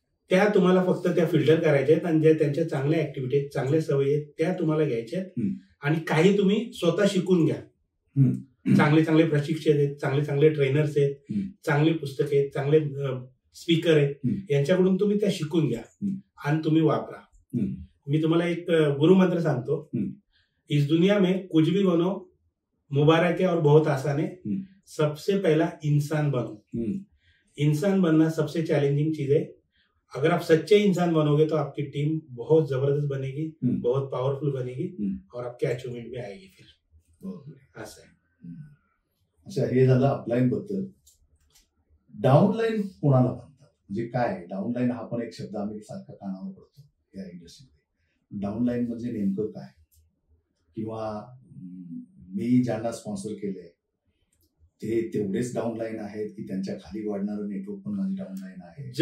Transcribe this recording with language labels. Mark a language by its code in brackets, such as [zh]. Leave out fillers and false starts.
[mr] त्या तुम्हाला फक्त त्या फिल्टर करायच्या आहेत आणि ज्या त्यांच्या चांगल्या ऍक्टिव्हिटी आहेत, चांगल्या सवयी आहेत त्या तुम्हाला घ्यायच्या आहेत. आणि काही तुम्ही स्वतः शिकून घ्या. चांगले चांगले प्रशिक्षक आहेत, चांगले चांगले ट्रेनर्स आहेत, चांगली पुस्तके आहेत, चांगले स्पीकर आहेत, यांच्याकडून तुम्ही त्या शिकून घ्या आणि तुम्ही वापरा. मी तुम्हाला एक गुरुमंत्र सांगतो. [hi] इस दुनिया में कुछ भी बनो, मुबारक है और बहुत आसान है. सबसे पहला इंसान बनो. इंसान बनना सबसे चैलेंजिंग चीज है. अगर आप सच्चे इंसान बनोगे तो आपकी टीम बहुत जबरदस्त बनेगी, बहुत पावरफुल बनेगी और आपके अचीवमेंट भी आएगी. [mr] फिर असं आहे. अच्छा, हे झालं अपलाईन बद्दल. डाऊनलाईन कोणाला म्हणतात, म्हणजे काय डाऊनलाईन हा पण एक शब्द आम्ही सारखा कानावर पडतो या इंडस्ट्रीमध्ये. डाऊनलाईन म्हणजे नेमकं काय? किंवा मी ज्यांना स्पॉन्सर केलंय ते तेवढेच डाऊनलाईन आहेत की त्यांच्या खाली वाढणारं नेटवर्क पण माझी डाऊनलाईन आहे?